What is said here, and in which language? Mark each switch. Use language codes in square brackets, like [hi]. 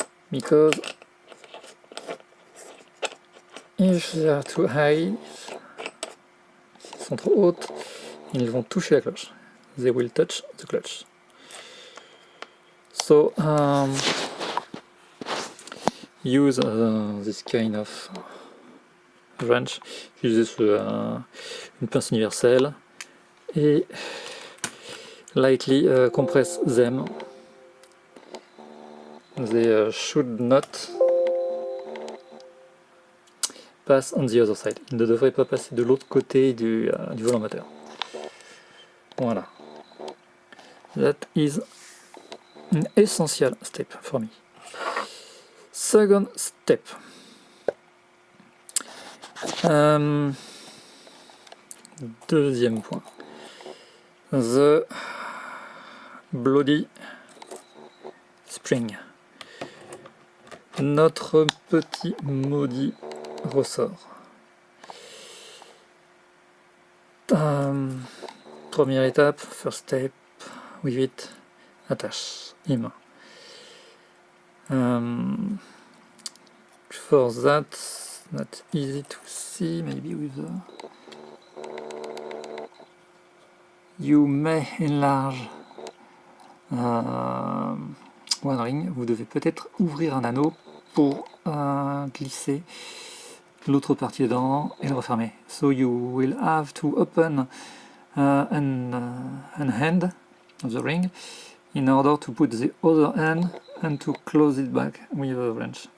[en] Because if they are too high, [fr] s'ils sont trop hautes, ils vont toucher la cloche. [en] They will touch the clutch. So use this kind of wrench. [fr] Utilisez une pince universelle et [en] lightly compress them. They should not pass on the other side. [fr] Ils ne devraient pas passer de l'autre côté du volant moteur. Voilà. [en] That is an essential step for me. Second step. [fr] Deuxième point. [en] The bloody spring. [fr] Notre petit maudit ressort. Première étape, [en] first step, with it, attache, main. For that, not easy to see, maybe with You may enlarge one ring. [fr] Vous devez peut-être ouvrir un anneau pour glisser l'autre partie dedans et le refermer. [en] So you will have to open an hand of the ring in order to put the other hand and to close it back with a wrench.